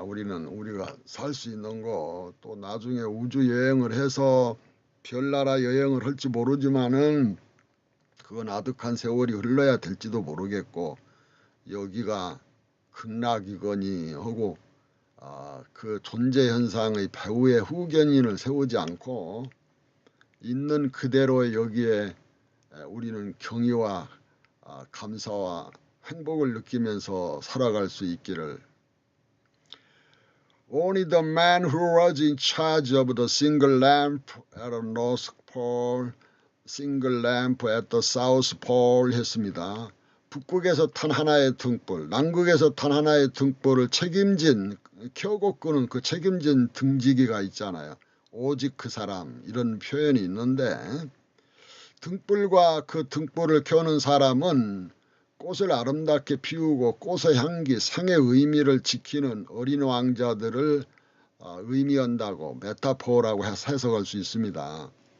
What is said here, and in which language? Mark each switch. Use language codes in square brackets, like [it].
[ko] 우리가 살 수 있는 곳, 또 나중에 우주 여행을 해서 별나라 여행을 할지 모르지만은 그건 아득한 세월이 흘러야 될지도 모르겠고 여기가 극락이거니 하고 그 존재 현상의 배후의 후견인을 세우지 않고 있는 그대로 여기에 우리는 경의와 감사와 행복을 느끼면서 살아갈 수 있기를. [en] Only the man who was in charge of the single lamp at the North Pole, single lamp at the South Pole 했습니다. [ko] 북극에서 탄 하나의 등불, 남극에서 탄 하나의 등불을 켜고 끄는 그 책임진 등지기가 있잖아요. 오직 그 사람 이런 표현이 있는데 등불과 그 등불을 켜는 사람은 꽃을 아름답게 피우고 꽃의 향기, 생의 의미를 지키는 어린 왕자들을 의미한다고 메타포라고 해석할 수 있습니다.